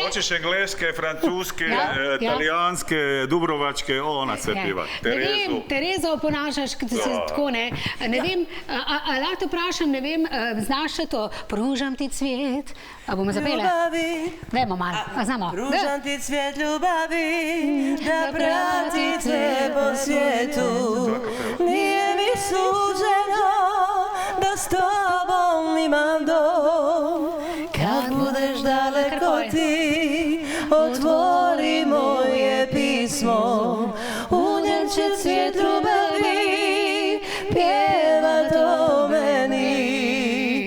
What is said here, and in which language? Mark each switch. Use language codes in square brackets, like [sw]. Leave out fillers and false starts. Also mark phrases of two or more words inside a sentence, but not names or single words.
[hr] Hočeš engleske, francoske, italijanske, dubrovačke, ona se piva. [sl] Terezo oponašaš, tako, ne vem, a lahko te vprašam, ne vem, znaš še to, pružam ti cvet, a bomo zapele? [hr] Ljubavi, [sl] dajmo malo, a znamo. [hr] Pružam ti cvet ljubavi, da prati te po svijetu, nije mi suđeno, da s tobom imam dom, kad budeš daleko ti, otvori moje pismo, u njem će cvijet ljubavi pjevat o meni.